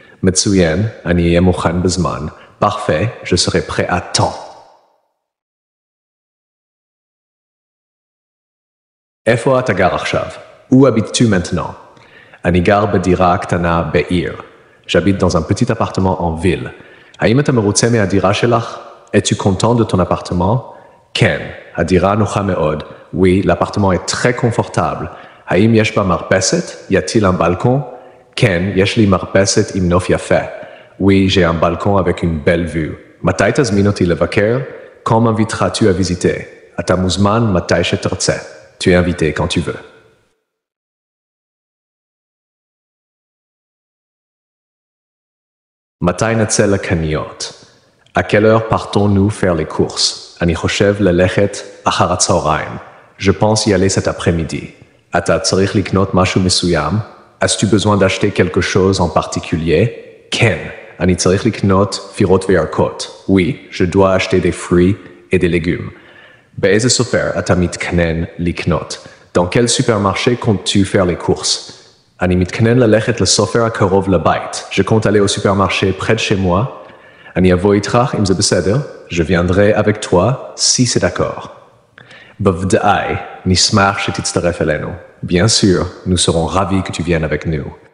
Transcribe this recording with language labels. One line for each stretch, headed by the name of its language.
Hebrew: מצוין, אני אהיה מוכן בזמן.
French: Parfait, je serai prêt à temps.
Hebrew: איפה אתה גר עכשיו?
French: Où habites-tu maintenant?
Hebrew: אני גר בדירה קטנה בעיר.
French: J'habite dans un petit appartement en ville.
Hebrew: האם אתה מרוצה מהדירה שלך?
French: Es-tu content de ton appartement?
Hebrew: כן, הדירה נוחה מאוד.
French: Oui, l'appartement est très confortable.
Hebrew: האם יש בה מרפסת?
French: Y a-t-il un balcon?
Hebrew: כן, יש לי מרפסת עם נוף יפה.
French: Oui, j'ai un balcon avec une belle vue.
Hebrew: מתי תזמין אותי לבקר?
French: Quand m'inviteras-tu à visiter?
Hebrew: אתה מוזמן מתי שתרצה.
French: Tu es invité quand tu veux.
Hebrew: מתי נצא לקניות?
French: À quelle heure partons-nous faire les courses?
Hebrew: אני חושב ללכת אחר הצהריים.
French: Je pense y aller cet après-midi.
Hebrew: אתה צריך לקנות משהו מסוים?
French: As-tu besoin d'acheter quelque chose en particulier?
Hebrew: כן, אני צריך לקנות פירות וירקות.
French: Oui, je dois acheter des fruits et des légumes.
Hebrew: באיזה סופר אתה מתכנן לקנות?
French: Dans quel supermarché comptes-tu faire les courses?
Hebrew: אני מתכנן ללכת לסופר הקרוב לבית.
French: Je compte aller au supermarché près de chez moi.
Hebrew: אני אבוא איתך אם זה בסדר.
French: Je viendrai avec toi si c'est d'accord.
Hebrew: בוודאי, נשמח שתצטרף אלינו.
French: Bien sûr, nous serons ravis que tu viennes avec nous.